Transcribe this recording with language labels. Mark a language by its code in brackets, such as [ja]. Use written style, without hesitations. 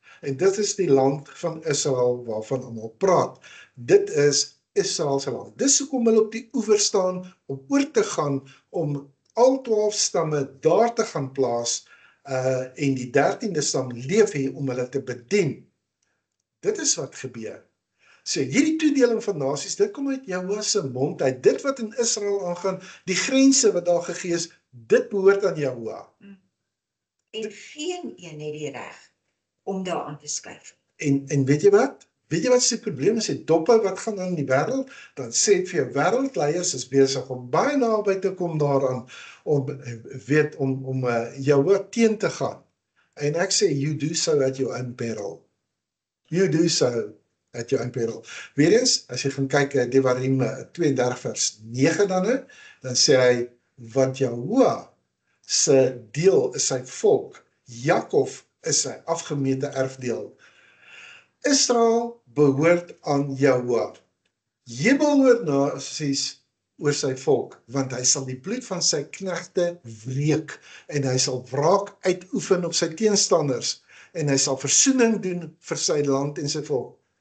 [af] En dit is die land van Israel waarvan almal praat. Dit is Israel se land. Dis hoekom hulle op die oewer staan om oor te gaan om al 12 stamme daar te gaan plaas en die 13de stam leef hier om hulle te bedien. Dit is wat gebeur. So hierdie toedeling van nasies, dit kom uit Jahwe se mond uit. Dit wat in Israel aangaan, die grense wat daar gegee is, dit behoort aan Jahwe. En geen een het die reg om daaraan te skuif. En weet jy wat? Weet jy wat is die probleem? As jy dop hou wat gaan aan in die wêreld, dan sê ek vir jou, wêreldleiers is besig om baie naby te kom daaraan, om Jahwe teen te gaan. En ek sê, [en] you do so at your own peril. You do so at your own peril. [af] Weereens, as jy gaan kyk, Devarim 32 vers 9 dan sê hy, want Jahwe se deel is sy volk, Jakob is sy afgemete erfdeel. Israel behoort aan Jahwe. Hemelnasies oor sy volk, want hy sal die bloed van sy knegte wreek, en hy sal wraak uitoefen op sy teenstanders, en hy sal versoening doen vir sy land en sy volk.